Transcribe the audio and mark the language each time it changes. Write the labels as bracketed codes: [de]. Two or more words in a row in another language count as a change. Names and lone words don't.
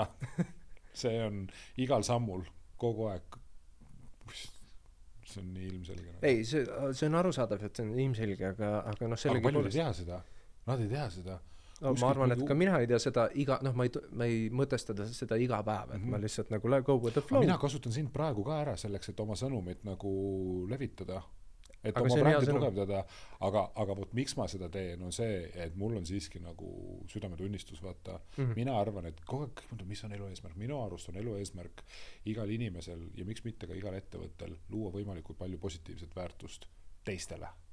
[et] See on igal sammul kogu aeg. See on nii ilmselge. Ei, see on arusaadav, et see on ilmselge, aga sellega palju ei tea seda. Nad ei tea seda. Ma arvan, et ka mina ei tea seda ma ei mõtestada seda iga päev, et ma lihtsalt nagu [en] go with the flow. [et] Mina kasutan sind praegu ka ära selleks, et oma sõnumit nagu levitada. Et oma brändi tugevdada, aga võt, miks ma seda teen, on see, et mul on siiski nagu südametunnistus, vaata. Mina arvan, et kõik mõtleb, mis on elu eesmärk. Minu arust on elu eesmärk igal inimesel ja miks mitte ka igal ettevõttel luua võimalikult palju positiivset väärtust teistele.